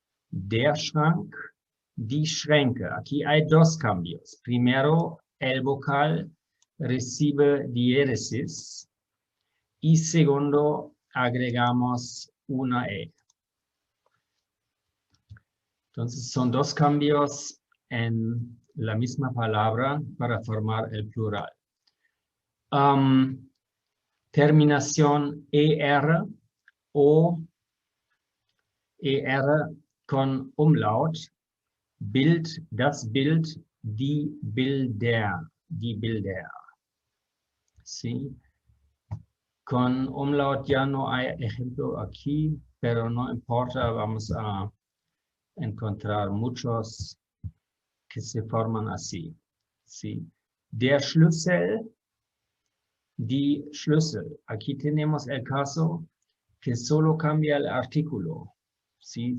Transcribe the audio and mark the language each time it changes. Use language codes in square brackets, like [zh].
[de] Der Schrank, die Schränke. [es] Aquí hay dos cambios. Primero, el vocal recibe diéresis y segundo, agregamos una E. Entonces, son dos cambios en la misma palabra para formar el plural. Terminación ER o ER con umlaut. [de] Bild, das Bild, die Bilder, ¿sí? [es] Con umlaut ya no hay ejemplo aquí, pero no importa, vamos a encontrar muchos que se forman así, ¿sí? [de] Der Schlüssel, Die Schlüssel. [es] Aquí tenemos el caso que solo cambia el artículo. ¿Sí?